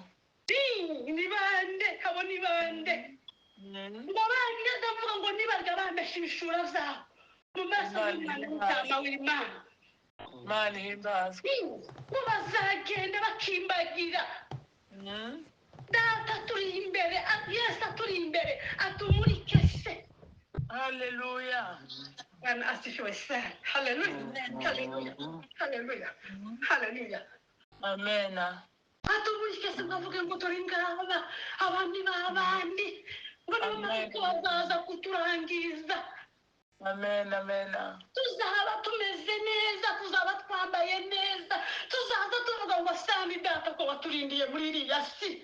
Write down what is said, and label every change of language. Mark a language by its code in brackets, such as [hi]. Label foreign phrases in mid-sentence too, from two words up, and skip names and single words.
[rw] ni bande abo ni bande ngo bande ndavuga ngo nibarya bambesha ibishura zabo mu maso y'Imana n'intama w'Imana Imana ihimbazwe ngo bazagenda bakimbagira data turi imbere yesu aturi imbere atumurike se haleluya [sw] Bwana asifiwe sana haleluya amen [rw] atumurike se bavuge ngo turi ngaba abandi babandi ngo nibo bazaza kuturangiza amen tuzaba tumeze neza tuzaba twambaye neza tuzaza tuvuga ngo sami data ko waturindiye muri iriya si